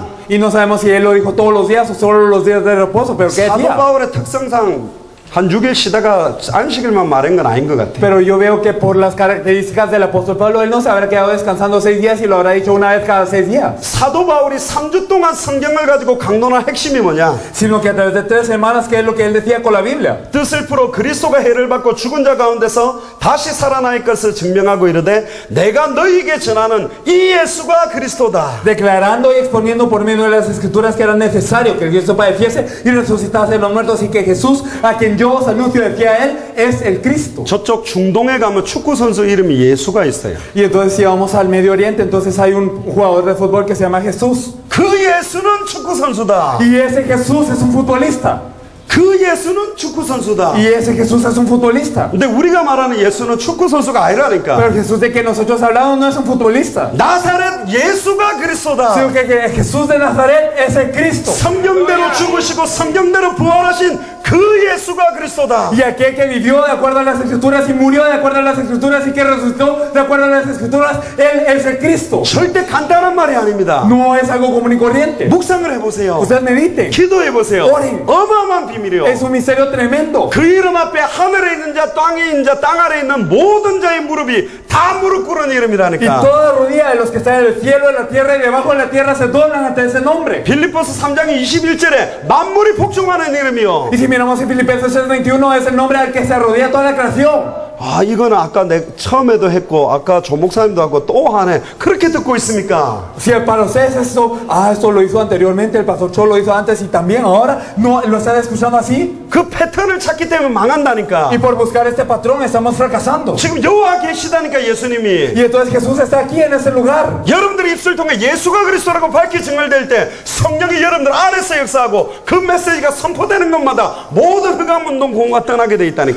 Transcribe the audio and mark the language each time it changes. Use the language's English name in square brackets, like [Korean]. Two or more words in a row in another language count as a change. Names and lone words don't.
[Spanish] Y no sabemos si él lo dijo todos los días o solo los días de reposo, pero ¿qué [Korean] 사도 [Spanish] decía? [Korean] 바울의 특성상 한 6일 쉬다가 안식일만 말한 건 아닌 것 같아요. [Spanish] Pero yo veo que por las características del apóstol Pablo, él no se habrá quedado descansando 6 días y lo habrá dicho una vez cada 6 días. [Korean] 사도 바울이 3주 동안 성경을 가지고 강론한 핵심이 뭐냐? [Spanish] Sino que a través de 3 semanas, ¿qué es lo que él decía con la Biblia? [Korean] 뜻을 풀어 그리스도가 해를 받고 죽은 자 가운데서 다시 살아날 것을 증명하고 이르되 내가 너희에게 전하는 이 예수가 그리스도다. [Spanish] Declarando y exponiendo por medio de las escrituras que era necesario que Cristo padeciese y resucitase de los muertos y que Jesús, a quien yo os anuncio de pie a él, es el Cristo. [Korean] 저쪽 중동에 가면 축구 선수 이름이 예수가 있어요. [Spanish] Y entonces si vamos al Medio Oriente, entonces hay un jugador de fútbol que se llama Jesús. [Korean] 그 예수는 축구 선수다. [Spanish] Y ese Jesús es un futbolista. [Korean] 그 예수는 축구 선수다. [Spanish] Y ese Jesús es un futbolista. [Korean] 근데 우리가 말하는 예수는 축구 선수가 아니라니까. [Spanish] Pero el Jesús de que nosotros hablamos no es un futbolista. [Korean] 나사렛 예수가 그리스도다. [Spanish] Sino que Jesús de Nazaret es el Cristo. [Korean] 성경대로 죽으시고 성경대로 부활하신 그 예수가 그리스도다. [Spanish] Y aquel que vivió de acuerdo a las escrituras y murió de acuerdo a las escrituras y que resucitó de acuerdo a las escrituras, él es el Cristo. [Korean] 절대 간단한 말이 아닙니다. [Spanish] No es algo común y corriente. [Korean] 묵상을 해보세요. [Spanish] Ustedes mediten. [Korean] 기도해보세요. 오래. 어마어마한 비밀이요. [Spanish] Es un misterio tremendo. [Korean] 그 이름 앞에 하늘에 있는 자, 땅에 있는 자, 땅 아래에 있는 모든 자의 무릎이 다 무릎 꿇은 [Spanish] Y [Korean] 이름이라니까. [Spanish] toda rodilla de los que están en el cielo, en la tierra y debajo de la tierra se doblan ante ese nombre. [Korean] 빌립보서 3장 21절에 만물이 복종하는 이름이요. [Spanish] Y si miramos en Filipenses 6:21, es el nombre al que se arrodilla toda la creación. [Korean] 아, 이거는 아까 처음에도 했고 아까 조 목사님도 하고 또 하네. 그렇게 듣고 있습니까? [Spanish] Si para ustedes esto, esto lo hizo anteriormente, el pastor Cho lo hizo antes y también ahora, ¿no lo están escuchando así? [Korean] 그 패턴을 찾기 때문에 망한다니까. [Spanish] Y por buscar este patrón estamos fracasando. [Korean] 지금 여호와 계시다니까 예수님이. [Spanish] Y entonces Jesús está aquí en ese lugar. [Korean] 여러분들의 입술 통해 예수가 그리스도라고 밝히 증언될 때 성령이 여러분들 안에서 역사하고 그 메시지가 선포되는 것마다 모든 흑암운동 공허가 떠나게 돼 있다니까.